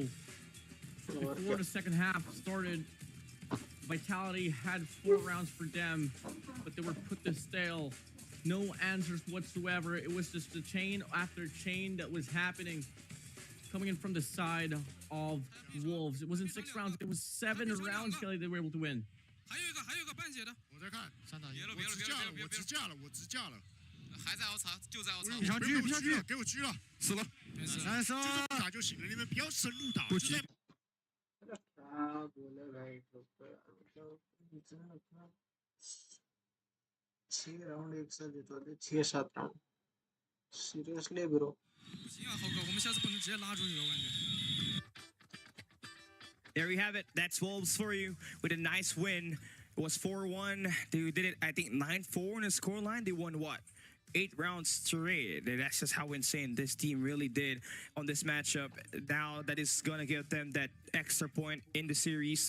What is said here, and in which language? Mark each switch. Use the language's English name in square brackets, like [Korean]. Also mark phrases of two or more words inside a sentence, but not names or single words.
[English] Before the second half started, Vitality had 4 rounds for them, but they were put to stale. No answers whatsoever. It was just the chain after chain that was happening, coming in from the side of Wolves. It wasn't 6 rounds, it was 7 rounds, Kelly, they were able to win. [Chinese] 还有一个半血的，我在看3打1，我支架了，我支架了，我支架了，还在凹槽，就在凹槽，别上去，别上去，给我狙了，死了，3杀，就这么打就行了，你们不要深入打，不急。 [Hindi] 6 राउंड एक साथ जितवा दे, 6-7 राउंड [English] seriously bro. [Chinese] 不行啊，浩哥，我们下次不能直接拉出去，我感觉。 [English] There you have it. That's Wolves for you with a nice win. It was 4-1. They did it, I think, 9-4 in the scoreline. They won what? 8 rounds straight. That's just how insane this team really did on this matchup. Now that is going to give them that extra point in the series.